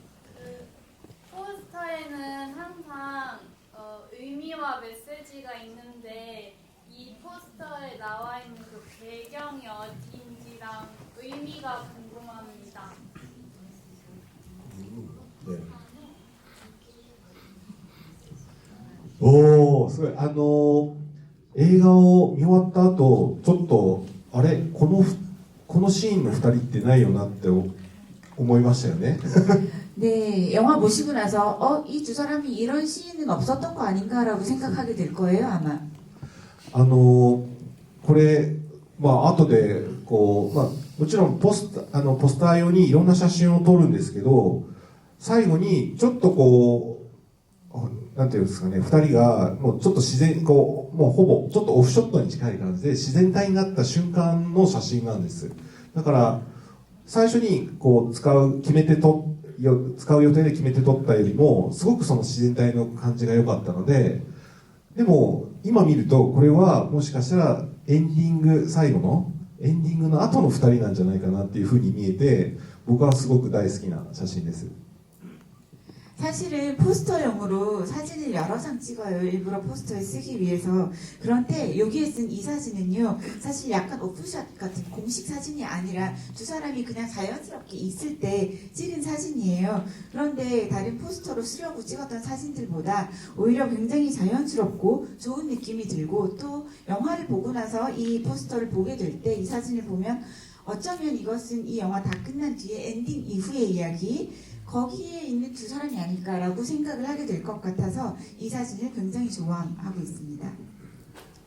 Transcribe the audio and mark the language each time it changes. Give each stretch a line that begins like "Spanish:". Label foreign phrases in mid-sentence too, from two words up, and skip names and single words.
Korean: 포스터에는 항상 의미와 메시지가 있는데 이 포스터에 나와 있는 그 배경이 어디인지랑 의미가 궁금합니다. 네.
Japanese: おお、すごい。映画を見終わった後、ちょっとあれこのシーンの2人ってないよなって思いましたよね。
Korean: 네, 영화 보시고 나서 이 두 사람이 이런 시인은 없었던 거 아닌가라고 생각하게 될 거예요, 아마.
Japanese: これ後でこうもちろんポスター用にいろんな写真を撮るんですけど、最後にちょっとこうなんていうんですかね、2人がもうちょっと自然こうもうほぼちょっとオフショットに近い感じで自然体になった瞬間の写真なんです。だから最初にこう使う予定で決めて撮ったよりもすごくその自然体の感じが良かったので、でも今見るとこれはもしかしたら最後のエンディングの後の2人なんじゃないかなっていうふうに見えて、僕はすごく大好きな写真です。
Korean: 사실은 포스터용으로 사진을 여러 장 찍어요. 일부러 포스터에 쓰기 위해서. 그런데 여기에 쓴 이 사진은요, 사실 약간 오프샷 같은 공식 사진이 아니라 두 사람이 그냥 자연스럽게 있을 때 찍은 사진이에요. 그런데 다른 포스터로 쓰려고 찍었던 사진들보다 오히려 굉장히 자연스럽고 좋은 느낌이 들고, 또 영화를 보고 나서 이 포스터를 보게 될 때 이 사진을 보면 어쩌면 이것은 이 영화 다 끝난 뒤에 엔딩 이후의 이야기, 거기에 있는 두 사람이 아닐까라고 생각을 하게 될 것 같아서 이 사진을 굉장히 좋아하고 있습니다.